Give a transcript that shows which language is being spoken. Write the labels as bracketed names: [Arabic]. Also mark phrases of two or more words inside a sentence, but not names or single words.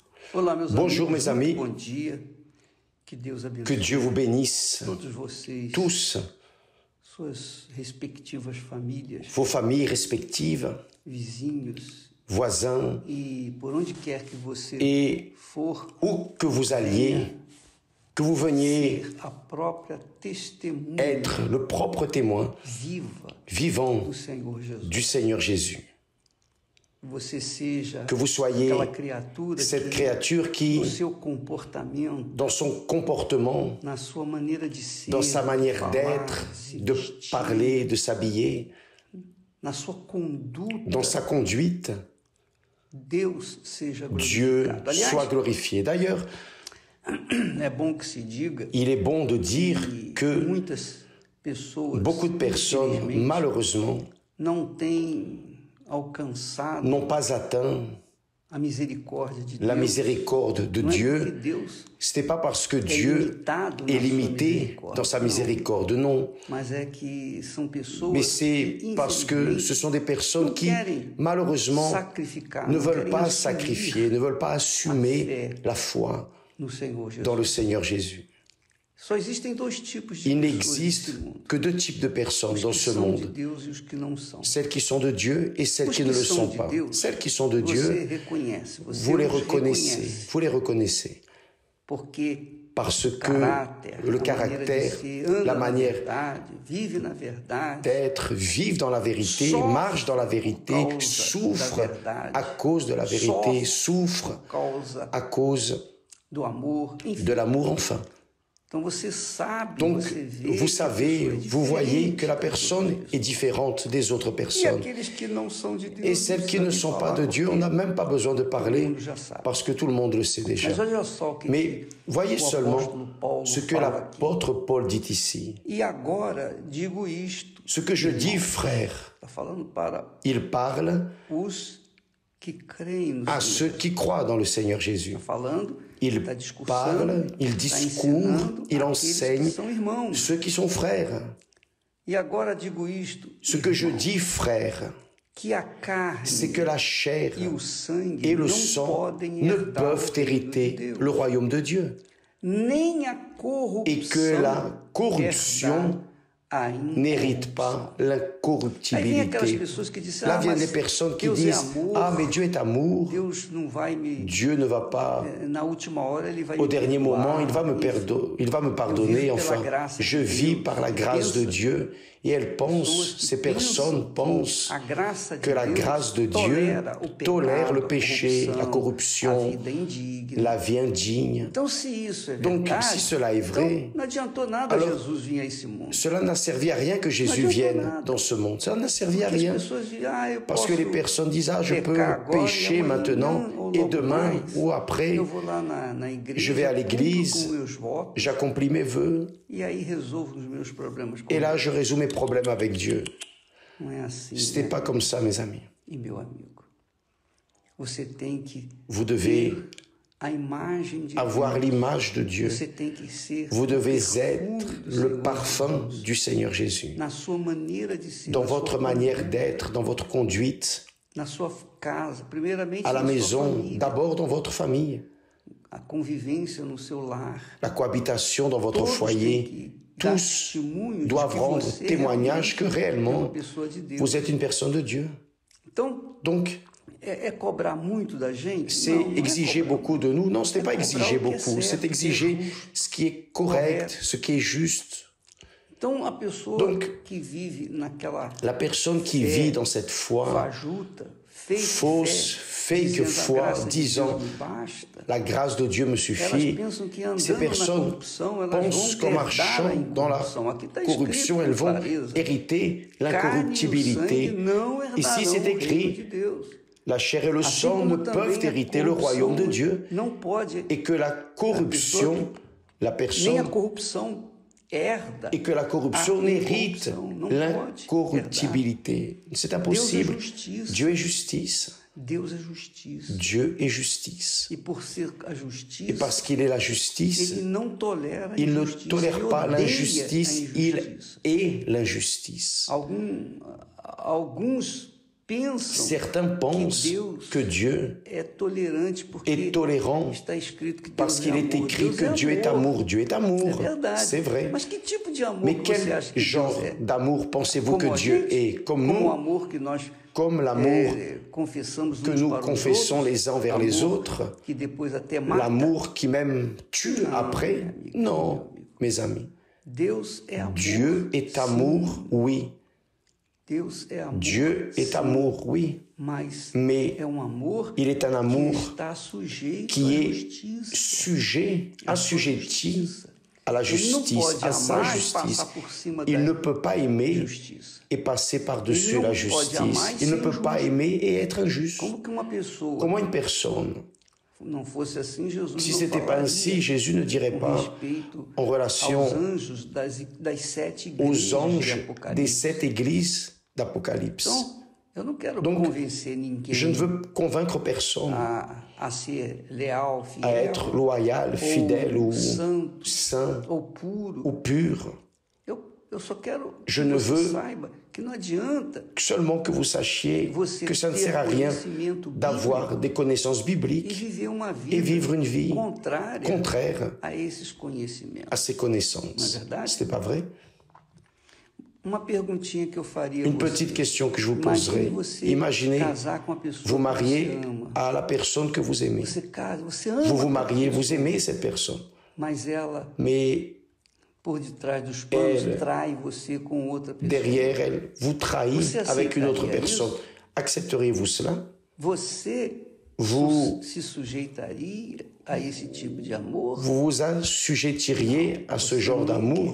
[Portuguese] Olá, meus [French] Bonjour [Portuguese] amigos, [French] mes amis, [Portuguese] bom dia, que Deus abençoe [French] que Dieu vous bénisse, [Portuguese] todos vocês, [French] tous, [Portuguese] suas respectivas famílias, [French] vos familles respectives, [Portuguese] vizinhos [French] voisins, [Portuguese] e por onde quer que você [French] et [Portuguese] for, [French] où que vous alliez, que vous veniez [Portuguese] ser a própria testemunha [French] être le propre témoin [Portuguese] viva [French] vivant [Portuguese] do Senhor Jesus. [French] du Seigneur Jésus. [Portuguese] Você seja [French] Que vous soyez [Portuguese] aquela criatura [French] cette [Portuguese] que, [French] créature qui, [Portuguese] no seu comportamento, [French] dans son comportement, [Portuguese] na sua maneira de ser, [French] dans sa manière [Portuguese] falar, [French] d'être, [Portuguese] se [French] de [Portuguese] vestir, [French] parler, de s'habiller, [Portuguese] na sua conduta, [French] dans sa conduite, [Portuguese] Deus seja [French] Dieu [Portuguese] glorificado. Aliás, [French] soit glorifié. D'ailleurs, [Portuguese] é bom que se diga [French] il est bon de dire [Portuguese] que [French] que [Portuguese] muitas pessoas, [French] beaucoup de personnes, [Portuguese] infelizmente, [French] malheureusement, [Portuguese] não têm alcançado [French] n'ont pas atteint [Portuguese] a misericórdia de [French] la [Portuguese] Deus. [French] miséricorde de [Portuguese] Não é porque [French] Dieu. [Portuguese] Deus [French] Ce n'est pas parce que [Portuguese] é [French] Dieu [Portuguese] limitado na [French] est [Portuguese] sua [French] limité [Portuguese] misericórdia, [French] dans sa [Portuguese] não. [French] miséricorde, non. [Portuguese] Mas é que são pessoas [French] Mais c'est [Portuguese] que, [French] parce que [Portuguese] infelizmente, [French] ce sont des personnes [Portuguese] não [French] qui, [Portuguese] querem [French] malheureusement, [Portuguese] sacrificar, [French] ne [Portuguese] não [French] veulent [Portuguese] querem [French] pas [Portuguese] assumir [French] sacrifier, ne veulent pas assumer [Portuguese] fé [French] la foi [Portuguese] no Senhor Jesus. [French] dans le Seigneur Jésus. [Portuguese] Só existem dois tipos de [French] Il [Portuguese] pessoas [French] n'existe [Portuguese] nesse mundo. [French] que deux types de personnes [Portuguese] Os [French] dans [Portuguese] que [French] ce [Portuguese] são de [French] monde. [Portuguese] Deus e os que não são. [French] Celles qui sont de Dieu et celles [Portuguese] Os [French] qui [Portuguese] que [French] ne le [Portuguese] são [French] sont [Portuguese] de [French] pas. [Portuguese] Deus, [French] Celles qui sont de [Portuguese] você [French] Dieu, [Portuguese] reconhece, você [French] vous les [Portuguese] os [French] reconnaissez. [Portuguese] reconhece, [French] Vous les reconnaissez. [Portuguese] Porque [French] Parce [Portuguese] o [French] que [Portuguese] caráter, [French] le [Portuguese] a [French] caractère, [Portuguese] maneira de ser, anda [French] la [Portuguese] na [French] manière [Portuguese] verdade, vive na verdade, [French] d'être, vivent dans la vérité, Souffre marchent dans la vérité, [Portuguese] por causa [French] souffrent [Portuguese] da verdade. [French] à cause de la vérité, souffrent [Portuguese] por causa [French] à cause [Portuguese] do amor, enfim. [French] de l'amour enfin. [Portuguese] Então você sabe, [French] Donc, [Portuguese] você vê [French] vous [Portuguese] que a [French] savez, [Portuguese] pessoa é [French] vous voyez [Portuguese] diferente [French] que la [Portuguese] das [French] personne [Portuguese] outras [French] est différente des autres [Portuguese] pessoas. E [French] personnes. [Portuguese] aqueles que não são de Deus, [French] Et celles qui [Portuguese] não [French] ne [Portuguese] precisa [French] sont [Portuguese] nem [French] pas [Portuguese] falar, [French] de Dieu, on [Portuguese] porque [French] n'a même pas besoin de [Portuguese] todo [French] parler [Portuguese] mundo já sabe. [French] parce que tout le monde le sait déjà. [Portuguese] Mas olha só o que, [French] Mais voyez [Portuguese] o [French] seulement [Portuguese] apóstolo Paulo [French] ce que [Portuguese] fala aqui. [French] l'apôtre Paul dit ici. [Portuguese] E agora digo isto, [French] Ce que je dis, frère, [Portuguese] está falando para [French] il parle [Portuguese] os que creem no [French] à [Portuguese] Senhor. [French] ceux qui croient dans le Seigneur Jésus. [Portuguese] Está falando, [French] Il [Portuguese] está discursando, [French] parle, il [Portuguese] está [French] discourt, [Portuguese] ensinando [French] il [Portuguese] aqueles [French] enseigne [Portuguese] que são irmãos. [French] ceux qui sont frères. [Portuguese] E agora digo isto, [French] Ce que je dis, frère, [Portuguese] que a carne [French] c'est que la chair [Portuguese] e o sangue [French] et le [Portuguese] não [French] sang [Portuguese] podem [French] ne [Portuguese] herdar [French] peuvent [Portuguese] o reino de [French] hériter [Portuguese] Deus. [French] le royaume de Dieu. [Portuguese] Nem a [French] Et que la [Portuguese] corrupção [French] corruption [Portuguese] herda a [French] n'hérite pas [Portuguese] Aí vem aquelas [French] l'incorruptibilité. [Portuguese] pessoas que dizem, [French] Là viennent [Portuguese] mas [French] des personnes qui [Portuguese] Deus é [French] disent, [Portuguese] amor, [French] ah mais Dieu est amour, [Portuguese] Deus não vai me... [French] Dieu ne va pas, [Portuguese] Na última hora ele vai [French] au [Portuguese] me [French] dernier [Portuguese] perdoar, [French] moment, il va me, [Portuguese] enfim. [French] il va me [Portuguese] Eu [French] pardonner, [Portuguese] vivo [French] enfin, [Portuguese] pela graça [French] je [Portuguese] de [French] vis [Portuguese] Deus. [French] par la grâce de [Portuguese] Pensa, [French] Dieu. Et elles [Portuguese] pessoas [French] pensent, [Portuguese] que [French] ces personnes pensent [Portuguese] a graça de [French] que la [Portuguese] Deus [French] grâce de Dieu [Portuguese] tolera o pecado, [French] tolère le [Portuguese] a [French] péché, la [Portuguese] a [French] corruption, [Portuguese] vida indigna. [French] la vie indigne. [Portuguese] Então, se isso é [French] Donc, [Portuguese] verdade, [French] si cela est vrai, [Portuguese] então não adiantou nada [French] alors, [Portuguese] Jesus vir a esse mundo. [French] Cela n'a servi à rien que Jésus [Portuguese] adianta [French] vienne [Portuguese] nada. [French] dans ce monde. Cela n'a servi à [Portuguese] Porque [French] rien. [Portuguese] as pessoas dizem, eu [French] Parce que [Portuguese] posso [French] les personnes disent, ah, je peux [Portuguese] pecar agora, [French] pécher [Portuguese] e amanhã, [French] maintenant, [Portuguese] ou [French] et [Portuguese] logo [French] demain [Portuguese] mais, [French] ou après, [Portuguese] eu vou lá na igreja, [French] je vais à [Portuguese] cumpro [French] l'église, [Portuguese] com meus votos, [French] j'accomplis mes vœux, [Portuguese] e aí resolvo os meus problemas com [French] et là, [Portuguese] Deus. [French] je résous mes problèmes avec Dieu. [Portuguese] Não é assim, [French] Ce n'est [Portuguese] né? [French] pas comme ça, mes amis. [Portuguese] E meu amigo, você tem que [French] Vous devez [Portuguese] ter a imagem de [French] avoir [Portuguese] Deus. [French] l'image de Dieu. [Portuguese] Você tem que ser [French] Vous [Portuguese] o [French] devez [Portuguese] perfume [French] être [Portuguese] do [French] le [Portuguese] Senhor [French] parfum [Portuguese] Jesus. [French] du Seigneur Jésus. [Portuguese] Na sua maneira de ser, [French] Dans [Portuguese] na sua [French] votre manière d'être, dans votre conduite, [Portuguese] na sua casa, primeiramente [French] à la [Portuguese] na sua [French] maison, [Portuguese] família, [French] d'abord dans votre famille, [Portuguese] a convivência no seu lar. [French] la cohabitation dans votre [Portuguese] Todos têm [French] foyer. [Portuguese] que dar [French] Tous [Portuguese] testemunho de [French] doivent [Portuguese] que [French] rendre [Portuguese] você [French] témoignage que [Portuguese] realmente é uma [French] réellement [Portuguese] pessoa de Deus. [French] vous êtes une personne de Dieu. [Portuguese] Então, [French] Donc, [Portuguese] é cobrar muito da gente? [French] c'est [Portuguese] Não, não [French] exiger [Portuguese] é cobrar. [French] beaucoup de nous. Non, ce n'est pas [Portuguese] cobrar [French] exiger [Portuguese] o que é [French] beaucoup, c'est [Portuguese] certo, [French] exiger [Portuguese] o que é justo, [French] ce qui est correct, [Portuguese] correto. [French] ce qui est juste. [Portuguese] Então, a pessoa [French] Donc, [Portuguese] que vive naquela [French] La personne qui [Portuguese] fé [French] vit dans cette foi [Portuguese] fajuta, fake [French] fausse, [Portuguese] fé, [French] fake [Portuguese] dizendo, a [French] foi, [Portuguese] graça de [French] disant [Portuguese] Deus me basta, [French] la grâce de Dieu me [Portuguese] elas [French] suffit, [Portuguese] pensam que [French] ces [Portuguese] andando na [French] personnes [Portuguese] corrupção, elas [French] pensent [Portuguese] vão [French] qu'en [Portuguese] herdar a [French] marchant dans la [Portuguese] incorrupção. Aqui está [French] corruption, [Portuguese] escrito [French] elles [Portuguese] com [French] vont [Portuguese] clareza. [French] hériter [Portuguese] Carne e o [French] l'incorruptibilité. [Portuguese] sangue não herdarão [French] Ici, c'est [Portuguese] o reino [French] de écrit, [Portuguese] Deus. [French] la chair et le [Portuguese] Assim [French] sang ne [Portuguese] como [French] peuvent [Portuguese] também a [French] hériter le royaume de Dieu, [Portuguese] não pode, [French] et que la corruption, la [Portuguese] nem a [French] personne, [Portuguese] corrupção herda. [French] et que la corruption [Portuguese] a [French] n'hérite [Portuguese] incorrupção, não pode [French] l'incorruptibilité. C'est impossible. Dieu est justice. [Portuguese] Deus é justiça. [French] Dieu est justice. [Portuguese] E por ser a [French] Et [Portuguese] justiça, [French] parce qu'il est la justice, [Portuguese] ele não tolera a [French] il ne [Portuguese] injustiça, [French] tolère [Portuguese] ele [French] pas [Portuguese] odeia [French] l'injustice, [Portuguese] a [French] il [Portuguese] injustiça. [French] est l'injustice. [Portuguese] Alguns pensam [French] Certains pensent que Dieu [Portuguese] é tolerante porque [French] est tolérant [Portuguese] está escrito que Deus [French] parce qu'il [Portuguese] é [French] est [Portuguese] amor. [French] écrit [Portuguese] Deus [French] que [Portuguese] é [French] Dieu est [Portuguese] amor. [French] amour. Dieu est amour. [Portuguese] É verdade. [French] C'est vrai. [Portuguese] Mas que tipo de amor [French] Mais [Portuguese] que você [French] quel [Portuguese] acha que [French] genre [Portuguese] Deus é? [French] d'amour pensez-vous que [Portuguese] Como a [French] Dieu [Portuguese] gente? [French] est? Comme [Portuguese] Como o [French] nous, [Portuguese] amor que nós [French] comme l'amour [Portuguese] confessamos [French] que [Portuguese] uns [French] nous [Portuguese] para os [French] confessons [Portuguese] outros, [French] les uns vers les [Portuguese] amor [French] autres, [Portuguese] que depois até mata. [French] l'amour qui même tue après? Non, mes amis. [Portuguese] Deus é amor. [French] Dieu est amour, oui. [Portuguese] Deus é amor. [French] Dieu est amour, oui. [Portuguese] Mas [French] Mais [Portuguese] é um amor [French] il est un [Portuguese] que [French] amour [Portuguese] está sujeito [French] qui [Portuguese] à [French] est [Portuguese] justiça. [French] sujet, assujetti à la [Portuguese] Ele não [French] justice, [Portuguese] pode [French] à sa [Portuguese] amar e [French] justice. [Portuguese] passar por cima [French] Il ne [Portuguese] da [French] peut pas aimer [Portuguese] justiça. [French] et passer par-dessus Il la ne peut justice. [Portuguese] jamais [French] Il ne [Portuguese] ser [French] peut pas [Portuguese] injuste. [French] aimer et être injuste. [Portuguese] Como que uma pessoa [French] Comment une personne, [Portuguese] não fosse assim, Jesus [French] si [Portuguese] não [French] ce n'était pas [Portuguese] falaria [French] ainsi, Jésus ne dirait [Portuguese] com [French] pas [Portuguese] respeito [French] en relation [Portuguese] aos anjos das 7 [French] aux [Portuguese] igrejas de [French] anges des [Portuguese] Apocalipse. [French] 7 églises d'Apocalypse. [Portuguese] Então, eu não quero [French] Donc, [Portuguese] convencer ninguém [French] Je ne veux convaincre personne [Portuguese] a ser leal, fiel, [French] à être loyal, fidèle ou [Portuguese] santo, [French] saint [Portuguese] ou puro. [French] ou pur. [Portuguese] Eu só quero [French] Je [Portuguese] que [French] ne [Portuguese] você [French] veux [Portuguese] saiba que não adianta [French] Seulement que vous sachiez [Portuguese] você [French] que ça ne [Portuguese] ter [French] sert à rien [Portuguese] conhecimento [French] d'avoir [Portuguese] bíblico [French] des connaissances [Portuguese] e [French] bibliques [Portuguese] viver uma vida [French] et vivre une vie [Portuguese] contrária [French] contraire [Portuguese] a esses conhecimentos. [French] à ces connaissances. [Portuguese] Não é verdade? [French] Ce n'est pas vrai? [Portuguese] Uma perguntinha que eu faria a [French] Une [Portuguese] você. [French] petite question que je vous [Portuguese] Imagine [French] poserai. [Portuguese] você [French] Imaginez [Portuguese] casar com uma pessoa [French] vous [Portuguese] que [French] marier [Portuguese] você ama. [French] à la personne que vous aimez. [Portuguese] Você casa, você ama. [French] Vous vous [Portuguese] aquela [French] mariez, [Portuguese] pessoa, [French] vous aimez cette personne. [Portuguese] Mas ela, [French] Mais [Portuguese] por detrás dos panos, [French] Elle, [Portuguese] trai você com outra pessoa. [French] derrière elle, vous trahit [Portuguese] Você [French] avec une autre [Portuguese] aceitaria [French] personne. [Portuguese] isso? [French] Accepteriez-vous cela? [Portuguese] Você [French] Vous- [Portuguese] se sujeitaria a esse tipo de amor? [French] Vous vous assujettiriez à ce genre d'amour?